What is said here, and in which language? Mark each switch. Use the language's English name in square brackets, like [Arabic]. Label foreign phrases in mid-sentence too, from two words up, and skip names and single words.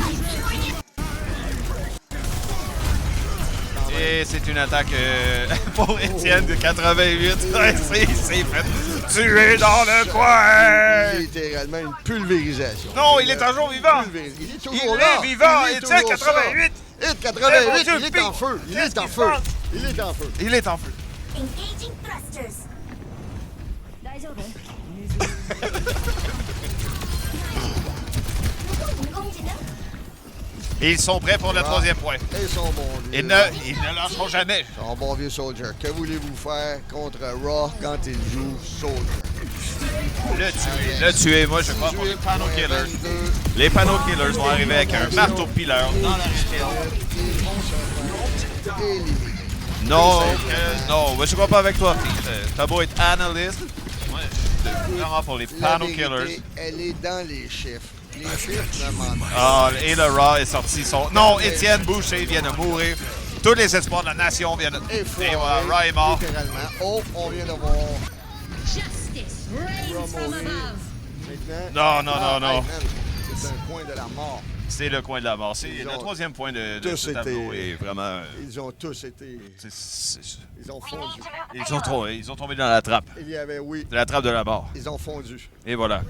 [French] Et c'est une attaque pour Étienne de 88. Ouais, c'est fait tuer dans le coin. Littéralement une pulvérisation. Non, il est toujours vivant. Il est Il toujours là. est vivant. Il est Étienne toujours 88. ça. Hit Eh, mon 88, Dieu, il est Pete. en feu. Il Qu'est-ce est en qui se feu. passe? Il est en feu. Il est en feu. [English] Engaging thrusters. [Japanese] 大丈夫？ [Chinese] 攻击呢？ [French] Et ils sont prêts pour le troisième point. Et son bon vieux. Ils ne lâcheront jamais. Son bon vieux Soldier. Que voulez-vous faire contre Raw quand il joue Soldier? Le tuer. Moi, je crois pour les Pano Killers. Les Pano Killers vont arriver avec un marteau pileur dans la région. Non, non, moi, je crois pas avec toi, Pete. T'as beau être analyste. Moi, je suis vraiment pour les La Pano vérité, Killers. elle est dans les chiffres. Les chiffres ne mentent pas. Ah, et le Raw est sorti. Non, Étienne Boucher vient de mourir. Tous les espoirs de la nation viennent de... Et Et voilà, Raw est mort. littéralement. Oh, on vient de voir [English] Justice reigns from above. [French] maintenant. Non. Man, c'est un coin de la mort. C'est le coin de la mort. C'est Ils le ont troisième point de tous ce tableau. été- Et vraiment... Ils ont tous été... Ils ont fondu. Ils ont tombé dans la trappe. Il y avait, oui, La trappe de la mort. ils ont fondu, Et voilà.